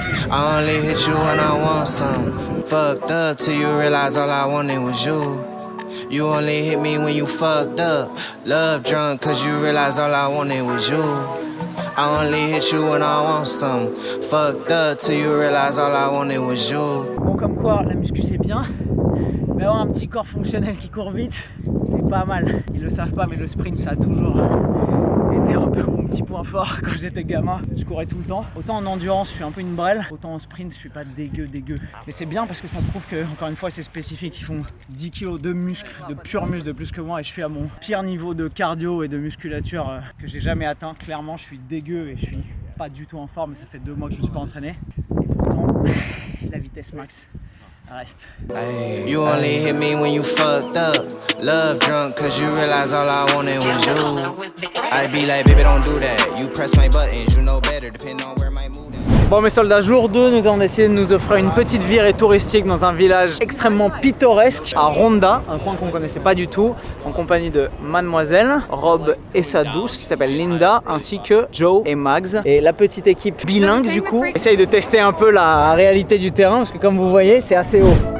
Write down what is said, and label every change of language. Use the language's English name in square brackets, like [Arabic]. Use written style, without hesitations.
[English] I only hit you when I want some. Fucked up till you realize all I wanted was you. You only hit me when you fucked up. Love drunk cause you realize all I wanted was you. I only hit you when I want some. Fucked up till you realize all I wanted was you. [French] Bon, comme quoi, la muscu c'est bien. Mais avoir un petit corps fonctionnel qui court vite, c'est pas mal. Ils le savent pas, mais le sprint, ça a toujours été un peu mon petit point fort quand j'étais gamin. Je courais tout le temps. Autant en endurance, je suis un peu une brêle. Autant en sprint, je suis pas dégueu. Mais c'est bien parce que ça prouve que, encore une fois, c'est spécifique. Ils font 10 kilos de muscles, de pur muscle de plus que moi. Et je suis à mon pire niveau de cardio et de musculature que j'ai jamais atteint. Clairement, je suis dégueu et je suis pas du tout en forme. Et ça fait 2 mois que je me suis pas entraîné. Et pourtant, la vitesse max. Reste. [English] Ay, you only hit me when you fucked up. Love drunk cause you realize all I wanted was you. I be like, baby, don't do that. You press my buttons, you know better, depending on where my mood is. [French] Bon mes soldats, jour 2, nous avons décidé de nous offrir une petite virée touristique dans un village extrêmement pittoresque à Ronda, un coin qu'on connaissait pas du tout, en compagnie de Mademoiselle, Rob et sa douce qui s'appelle Linda, ainsi que Joe et Mags. Et la petite équipe bilingue du coup essaye de tester un peu la réalité du terrain parce que comme vous voyez, c'est assez haut.